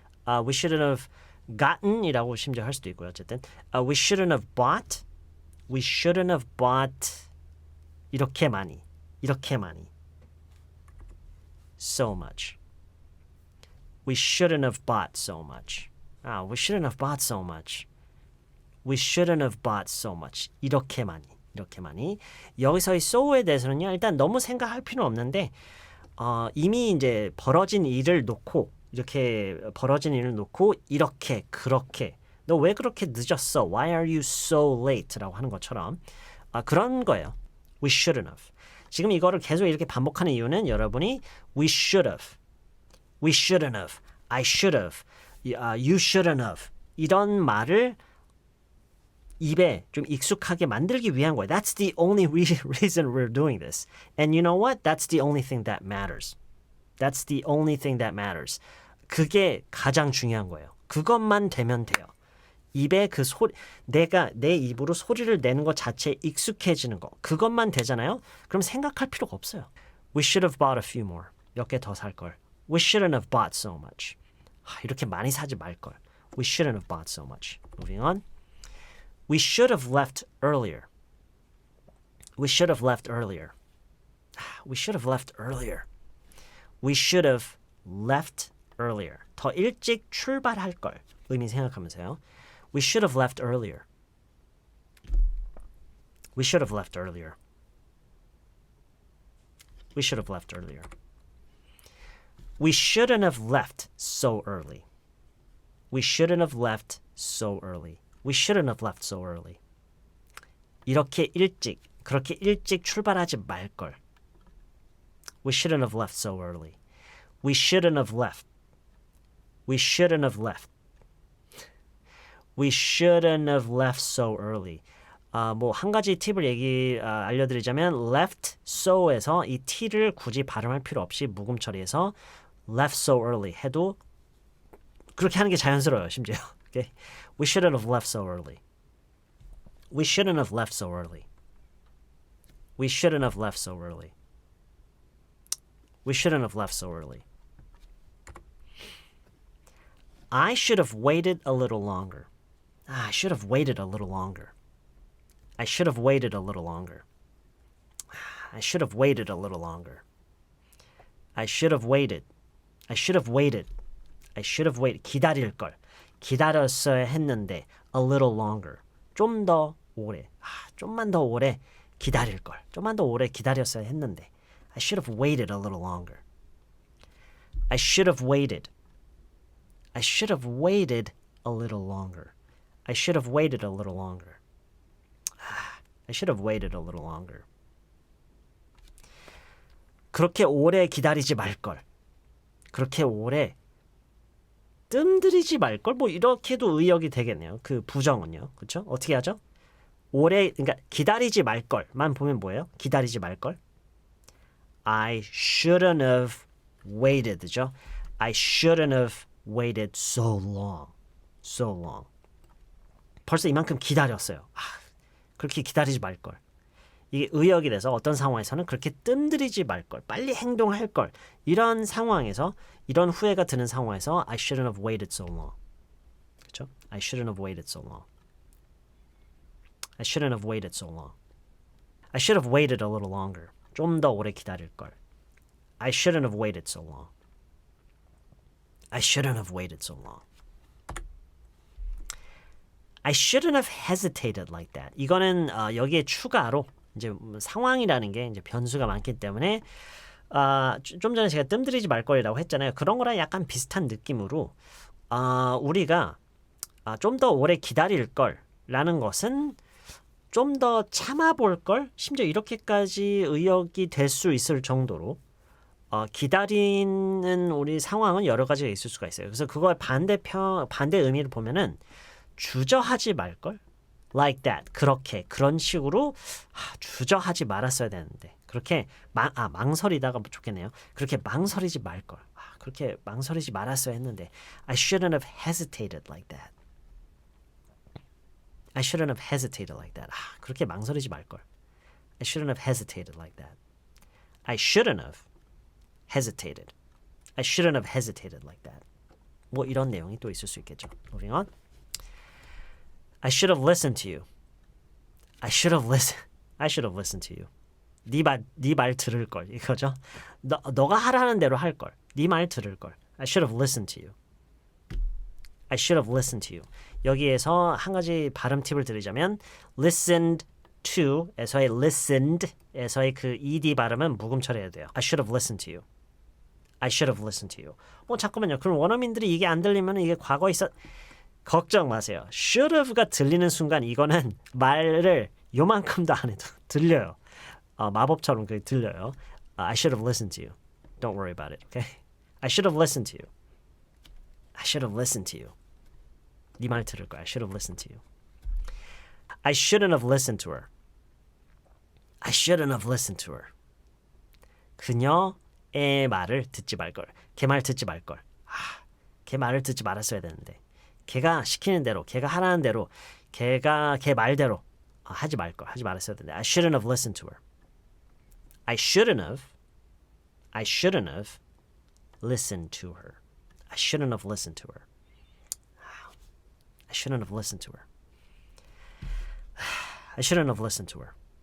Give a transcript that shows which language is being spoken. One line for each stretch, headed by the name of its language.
English: We shouldn't have gotten
Korean: 이라고 심지어 할 수도 있고요. 어쨌든
English: we shouldn't have bought. We shouldn't have bought
Korean: 이렇게 많이.
English: So much. We shouldn't have bought so much. We shouldn't have bought so much. We shouldn't have bought so much.
Korean: 이렇게 많이. 여기서의 so에 대해서는요. 일단 너무 생각할 필요는 없는데 이미 이제 벌어진 일을 놓고 이렇게 그렇게 너 왜 그렇게 늦었어?
English: Why are you so late?
Korean: 라고 하는 것처럼 그런 거예요.
English: We shouldn't have.
Korean: 지금 이거를 계속 이렇게 반복하는 이유는 여러분이
English: we should have, we shouldn't have,
Korean: I should have, you shouldn't have 이런 말을 입에 좀 익숙하게 만들기 위한 거예요.
English: That's the only reason we're doing this. And you know what? That's the only thing that matters. That's the only thing that matters.
Korean: 그게 가장 중요한 거예요. 그것만 되면 돼요. 입에 그 소리, 내가 내 입으로 소리를 내는 것 자체에 익숙해지는 거. 그것만 되잖아요. 그럼 생각할 필요가 없어요.
English: We should have bought a few more.
Korean: 몇 개 더 살 걸.
English: We shouldn't have bought so much.
Korean: 이렇게 많이 사지 말 걸.
English: We shouldn't have bought so much. Moving on. We should have left earlier. We should have left earlier. We should have left earlier. We should have left earlier.
Korean: 더 일찍 출발할 걸. 의미 생각하면서요.
English: We should have left earlier. We should have left earlier. We should have left earlier. We shouldn't have left so early. We shouldn't have left so early. We shouldn't have left so early.
Korean: 그렇게 일찍 출발하지 말 걸.
English: We shouldn't have left so early. We shouldn't have left. We shouldn't have left. We shouldn't have left so early.
Korean: 뭐 한 가지 팁을 알려드리자면 left so에서 이 t를 굳이 발음할 필요 없이 묵음 처리해서
English: left so early
Korean: 해도 그렇게 하는 게 자연스러워요. 심지어.
English: Okay? We shouldn't have left so early. We shouldn't have left so early. We shouldn't have left so early. We shouldn't have left so early. I should have waited a little longer. I should have waited a little longer. I should have waited a little longer. I should have waited a little longer. I should have waited. I should have waited. I should have waited.
Korean: 기다릴 걸. 기다렸어야 했는데
English: a little longer.
Korean: 좀 더 오래. 좀만 더 오래 기다릴 걸. 좀만 더 오래 기다렸어야 했는데
English: I should have waited a little longer. I should have waited. I should have waited a little longer. I should have waited a little longer. I should have waited a little longer.
Korean: 그렇게 오래 기다리지 말걸. 그렇게 오래 뜸들이지 말걸. 뭐 이렇게도 의역이 되겠네요. 그 부정은요. 그렇죠? 어떻게 하죠? 오래 그러니까 기다리지 말걸만 보면 뭐예요? 기다리지 말걸.
English: I shouldn't have waited죠. I shouldn't have waited so long. So long.
Korean: 벌써 이만큼 기다렸어요. 그렇게 기다리지 말걸. 이게 의역이 돼서 어떤 상황에서는 그렇게 뜸들이지 말걸. 빨리 행동할 걸. 이런 상황에서 이런 후회가 드는 상황에서
English: I shouldn't have waited so long.
Korean: 그렇죠?
English: I shouldn't have waited so long. I shouldn't have waited so long. I should have waited a little longer.
Korean: 좀 더 오래 기다릴 걸.
English: I shouldn't have waited so long. I shouldn't have waited so long. I shouldn't have hesitated like that.
Korean: 이거는 여기에 추가로 이제 상황이라는 게 이제 변수가 많기 때문에 좀 전에 제가 뜸들이지 말 거라고 했잖아요. 그런 거랑 약간 비슷한 느낌으로 우리가 좀 더 오래 기다릴 걸라는 것은 좀 더 참아볼 걸, 심지어 이렇게까지 의역이 될 수 있을 정도로 기다리는 우리 상황은 여러 가지가 있을 수가 있어요. 그래서 그거의 반대 의미를 보면은 주저하지 말 걸,
English: like that,
Korean: 그렇게 그런 식으로 주저하지 말았어야 되는데 그렇게 망설이다가 좋겠네요. 그렇게 망설이지 말 걸, 그렇게 망설이지 말았어야 했는데
English: I shouldn't have hesitated like that. I shouldn't have hesitated like that.
Korean: 그렇게 망설이지 말 걸.
English: I shouldn't have hesitated like that. I shouldn't have hesitated. I shouldn't have hesitated like that.
Korean: 뭐 이런 내용이 또 있을 수 있겠죠.
English: Moving on. I should have listened to you. I should have listened to you.
Korean: 네 말 들을 걸 이거죠. 너가 하라는 대로 할 걸. 네 말 들을 걸.
English: I should have listened to you. I should have listened to you.
Korean: 여기에서 한 가지 발음 팁을 드리자면 listened to에서의 listened에서의 그 ed 발음은 묵음 처리해야 돼요.
English: I should have listened to you. I should have listened to you.
Korean: 잠깐만요. 그럼 원어민들이 이게 안 들리면 이게 과거에 있었... 걱정 마세요. should have가 들리는 순간 이거는 말을 요만큼도 안 해도 들려요. 마법처럼 그게 들려요.
English: I should have listened to you. Don't worry about it. Okay? I should have listened to you. I should have listened to you.
Korean: 네 말 들을 거야.
English: I should have listened to you. I shouldn't have listened to her. I shouldn't have listened to her.
Korean: 그녀의 말을 듣지 말걸. 걔 말 듣지 말걸. 걔 말을 듣지 말았어야 되는데. 걔가 시키는 대로, 걔가 하라는 대로, 걔 말대로 하지 말걸. 하지 말았어야 되는데.
English: I shouldn't have listened to her. I shouldn't have listened to her. I shouldn't have listened to her. I shouldn't have listened to her. I shouldn't have listened to her.